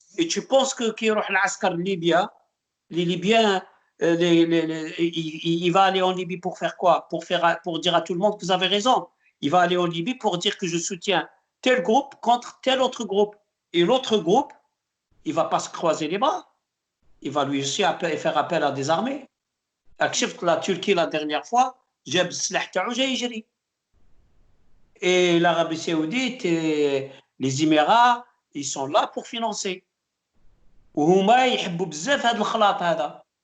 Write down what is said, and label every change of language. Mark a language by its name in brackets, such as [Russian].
[French] Et tu penses que [Arabic] كي يروح العسكر ليبيا [French] les Libyens il va aller en Libye pour faire quoi? Pour dire à tout le monde que vous avez raison. Il va aller en Libye pour dire que je soutiens tel groupe contre tel autre groupe. Et l'autre groupe, il ne va pas se croiser les bras. Il va lui aussi faire appel à des armées. [Arabic] شفت [French] la Turquie la dernière fois, [Arabic] جاب السلاح تاعو جاي يجري. [French] Et l'Arabie Saoudite et les Émirats, ils sont là pour financer. [Arabic] وهما يحبوا بزاف هذا الخلاط هذا.